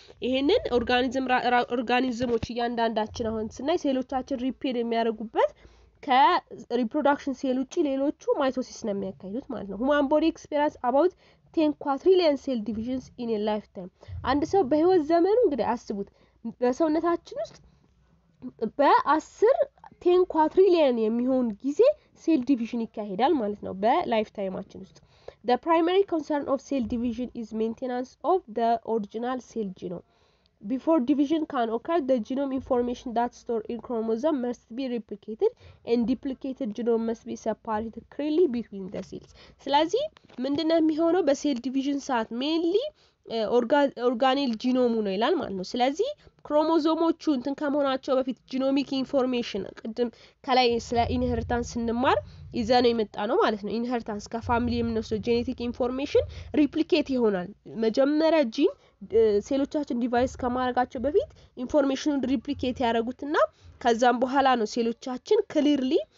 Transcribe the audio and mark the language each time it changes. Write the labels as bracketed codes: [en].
[am] ይሄንን ኦርጋኒዝሞች እያንዳንዳችን አሁን ስናይ ሴሎቻችን ሪፔር የሚያደርጉበት ከሪፕሮዳክሽን ሴል ውጪ ሌሎቹ ማይቶሲስ ነው የሚያካሂዱት ማለት ነው human body experience about 10 quadrillion cell divisions in a lifetime አንድ ሰው በህይወት ዘመኑ እንግዲህ አስቡት በሰውነታችን ውስጥ [en] በ10 10 quadrillion የሚሆን ጊዜ cell division ይካሄዳል ማለት ነው በላይፍ ታይማችን ውስጥ The primary concern of cell division is maintenance of the original cell genome. Before division can occur, the genome information that's stored in chromosome must be replicated and duplicated genome must be separated clearly between the cells. [am] ስለዚህ ምንድነው የሚሆነው በሴል ዲቪዥን ሰዓት mainly ኦርጋኔል ጂኖሙ ነው ይላል ማለት ነው ስለዚህ ክሮሞዞሞቹ እንትን ከመሆናቸው በፊት ጂኖሚክ ኢንፎርሜሽን ቅድም ከላይ ስለ ኢንሄሪታንስ እንማር ይዘነው የመጣ ነው ማለት ነው ኢንሄሪታንስ ከፋሚሊ የምንወስደው ጄኔቲክ ኢንፎርሜሽን ሪፕሊኬት ይሆናል መጀመሪያ ጂን ሴሎቻችን ዲቫይስ ከማድረጋቸው በፊት ኢንፎርሜሽኑን ሪፕሊኬት ያደርጉትና ከዛም በኋላ ነው ሴሎቻችን ክሊርሊ